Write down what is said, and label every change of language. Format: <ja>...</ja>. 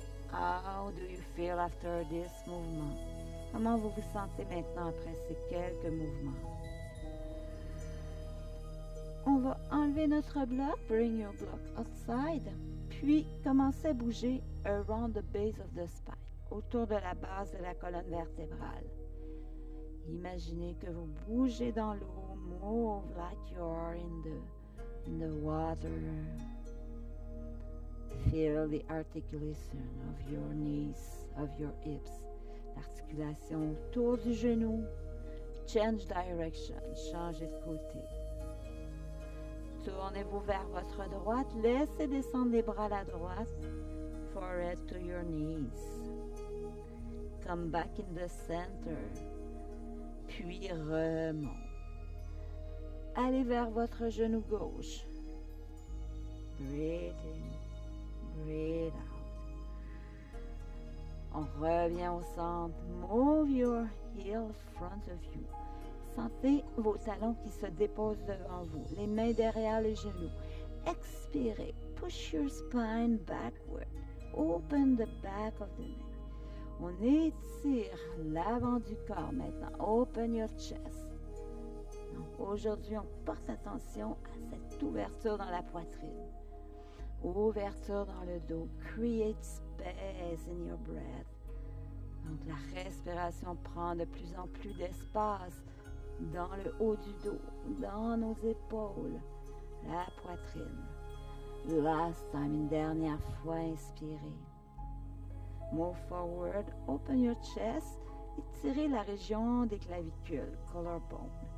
<en>How do you feel after this movement?</en> <fr>Comment vous vous sentez maintenant après ces quelques mouvements? On va enlever notre bloc,</fr> <en>bring your block outside,</en> <fr>puis commencez à bouger</fr> <en>around the base of the spine,</en> <fr>autour de la base de la colonne vertébrale. Imaginez que vous bougez dans l'eau,</fr> <en>move like you're in the water. Feel the articulation of your knees, of your hips.</en> <fr>L'articulation autour du genou.</fr> <en>Change direction,</en> <fr>changez de côté. Tournez-vous vers votre droite, laissez descendre les bras à la droite.</fr> <en>Forehead to your knees. Come back in the center.</en> <fr>Puis remonte. Allez vers votre genou gauche.</fr> <en>Breathe in, breathe out.</en> <fr>On revient au centre.</fr> <en>Move your heel in front of you.</en> <fr>Sentez vos talons qui se déposent devant vous, les mains derrière les genoux. Expirez.</fr> <en>Push your spine backward. Open the back of the neck.</en> <fr>On étire l'avant du corps maintenant.</fr> <en>Open your chest.</en> <fr>Donc aujourd'hui, on porte attention à cette ouverture dans la poitrine. Ouverture dans le dos.</fr> <en>Create space in your breath.</en> <fr>Donc la respiration prend de plus en plus d'espace dans le haut du dos, dans nos épaules, la poitrine.</fr> <en>Last time,</en> <fr>une dernière fois, inspirez.</fr> <en>Move forward, open your chest,</en> <fr>étirez la région des clavicules,</fr> <en>collarbone.</en>